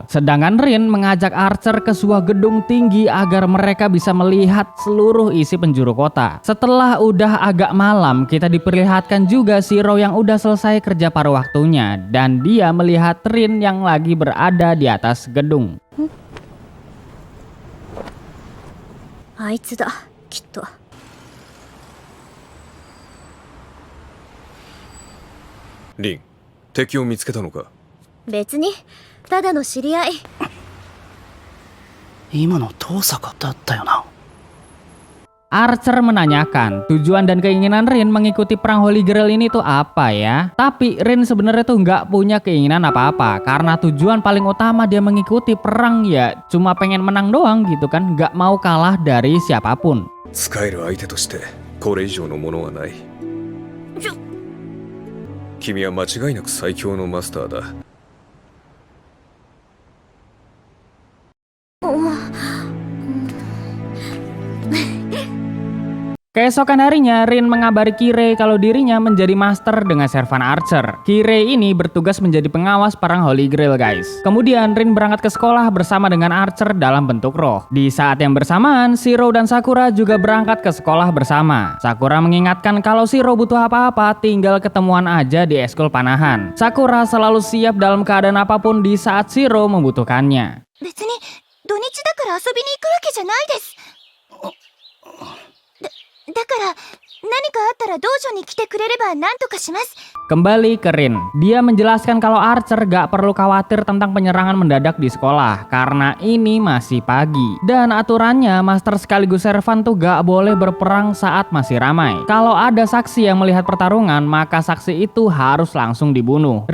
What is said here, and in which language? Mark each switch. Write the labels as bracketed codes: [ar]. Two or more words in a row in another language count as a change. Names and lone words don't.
[id] Sedangkan Rin mengajak Archer ke sebuah gedung tinggi agar mereka bisa melihat seluruh isi penjuru kota. Setelah udah agak malam, kita diperlihatkan juga Shiro yang udah selesai kerja paruh waktunya, dan dia melihat Rin yang lagi berada di atas gedung. [ja] あいつだ、きっと。リン、敵を見つけたのか？別に、ただの知り合い。今の遠坂だったよな。 [id] Archer menanyakan tujuan dan keinginan Rin mengikuti perang Holy Grail ini tuh apa ya. Tapi Rin sebenarnya tuh nggak punya keinginan apa-apa, karena tujuan paling utama dia mengikuti perang ya cuma pengen menang doang gitu kan, nggak mau kalah dari siapapun. [ja] 使える相手としてこれ以上のものはない。君は間違いなく最強のマスターだ。 [id] Keesokan harinya, Rin mengabari Kirei kalau dirinya menjadi master dengan servan Archer. Kirei ini bertugas menjadi pengawas perang Holy Grail guys. Kemudian Rin berangkat ke sekolah bersama dengan Archer dalam bentuk roh. Di saat yang bersamaan, Shiro dan Sakura juga berangkat ke sekolah bersama. Sakura mengingatkan kalau Shiro butuh apa-apa tinggal ketemuan aja di eskul panahan. Sakura selalu siap dalam keadaan apapun di saat Shiro membutuhkannya. [ja] 別に土日だから遊びに行くわけじゃないです。だから何かあったら道場に来てくれれば何とかします。 [id] Kembali ke Rin, dia menjelaskan kalau Archer gak perlu khawatir tentang penyerangan mendadak di sekolah karena ini masih pagi. Dan aturannya master sekaligus servan tuh gak boleh berperang saat masih ramai. Kalau ada saksi yang melihat pertarungan, maka saksi itu harus langsung dibunuh.